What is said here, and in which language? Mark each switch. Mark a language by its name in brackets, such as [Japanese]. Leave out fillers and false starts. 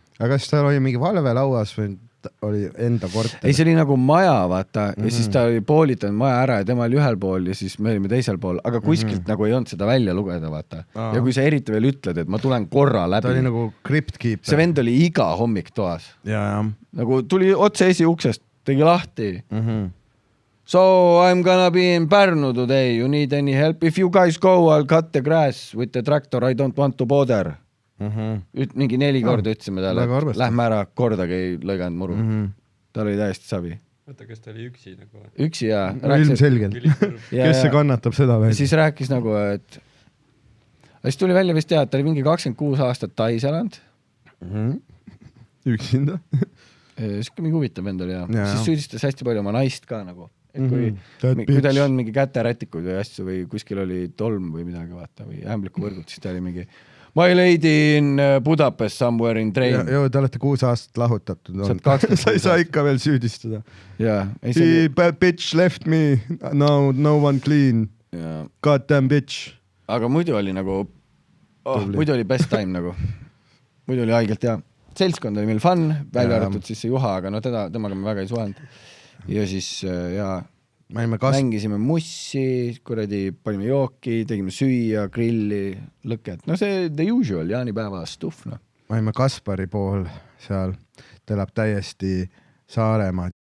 [Estonian] Aga kas tal oli mingi valve lauas või oli enda korter? Ei, see oli nagu maja, vaata, ja siis ta oli poolitanud maja ära ja tema oli ühel pool ja siis me olime teisel pool, aga kuskilt nagu ei olnud seda välja lugeda, vaata. Ja kui sa eriti veel ütled, et ma tulen korra läbi. Ta oli nagu cryptkeeper. See vend oli iga hommik toas. Ja. Nagu tuli otse esiuksest, tegi lahti. [English] So I'm gonna be in Pärnu today. You need any help? If you guys go, I'll cut the grass with the tractor. I don't want to bother. [Estonian] mingi 4 korda ütlesime talle, väga et arvestav. lähme ära, kordagi ei lõiganud muru. Tal oli täiesti sabi. Oota, kas ta oli üksi nagu? Üksi ja no ilmselgelt. Kes see kannatab seda veel? Siis rääkis nagu, et siis tuli välja vist teha, et ta oli mingi 26 aastat Tais elanud. Üksinda. Siuke mingi huvitav vend oli ja. Ja. Siis süüdistas hästi palju oma naist ka nagu. Et kui tal ei olnud mingi käterätikuid või asju või kuskil oli tolm või midagi vaata või ämblikuvõrgud, siis ta oli mingi [English] My lady in Budapest somewhere in train. [Estonian] Joo, te olete 6 aastat lahutatud. Sa ei saa ikka veel süüdistada. [English] Yeah, He bad bitch left me. No one clean. Yeah. Goddamn bitch. [Estonian] Aga muidu oli nagu, muidu oli [English] best time [Estonian] nagu. Muidu oli haigelt hea. Seltskond oli meil fun, välja arvatud siis see Juha, aga no temaga me väga ei suhelnud. Ja siis mängisime mussi, kuradi panime jooki, tegime süüa, grilli, lõket. [English] No see the usual, jaanipäeva stuff. No. [Estonian] Ma olime Kaspari pool seal, ta elab täiesti Saaremaa.